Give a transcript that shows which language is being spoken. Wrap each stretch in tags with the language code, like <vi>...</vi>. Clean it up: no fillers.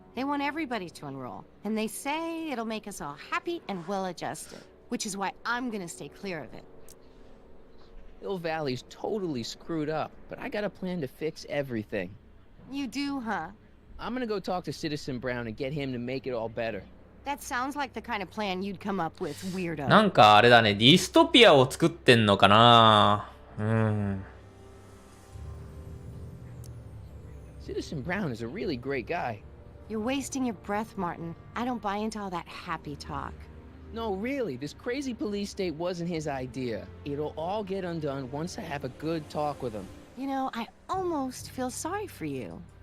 <en>They want everybody to enroll, and they say it'll make us all happy and well-adjusted, which is why I'm gonna stay clear of it. Hill Valley's totally screwed up, but I got a plan to fix everything. You do, huh? I'm gonna go talk to Citizen Brown and get him to make it all better. That sounds like the kind of plan you'd come up with, weirdo.</en> <ja>なんかあれだね、ディストピアを作ってんのかな。うん。</ja> <en>Citizen Brown is a really great guy. You're wasting your breath, Martin. I don't buy into all that happy talk. No, really, this crazy police state wasn't his idea. It'll all get undone once I have a good talk with him. You know, I almost feel sorry for you.</en>